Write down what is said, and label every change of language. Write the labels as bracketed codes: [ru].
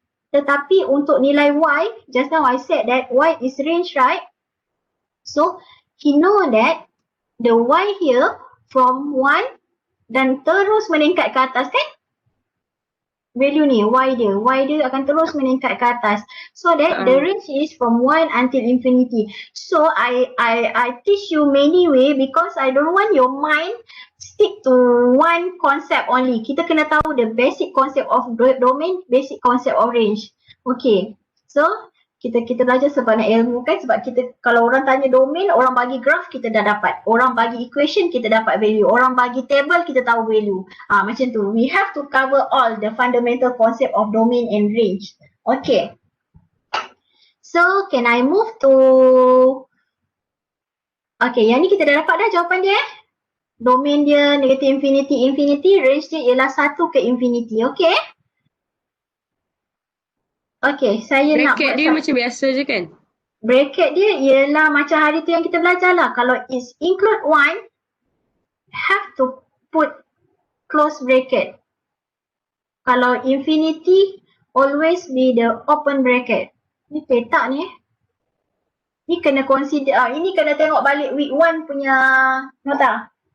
[ms] Tetapi untuk nilai Y, [en] just now I said that Y is range, right? So he know that the Y here from 1 [ms] dan terus meningkat ke atas kan? Value ni, Y dia akan terus meningkat ke atas. [en] So that the range is from 1 until infinity. So I teach you many way because I don't want your mind stick to one concept only. [ms] Kita kena tahu [en] the basic concept of domain, basic concept of range. [ms] Okay, so kita belajar sebanyak ilmu kan, sebab kita kalau orang tanya domain, orang bagi graph kita dah dapat, orang bagi equation kita dapat value, orang bagi table kita tahu value. Macam tu. [en] We have to cover all the fundamental concept of domain and range. [ms] Okay. [en] So can I move to, [ms] okay, yang ni kita dah dapat dah jawapan dia. Domain dia negative infinity, range dia ialah 1 ke infinity. Okay. Okay, saya nak bracket dia macam biasa je kan? Bracket dia ialah macam hari tu yang kita belajar lah. Kalau [en] is include 1, have to put close bracket. [ms] Kalau [en] infinity, always be the open bracket. [ms] Ni petak ni Ni kena consider, ini kena tengok balik week 1 punya nota.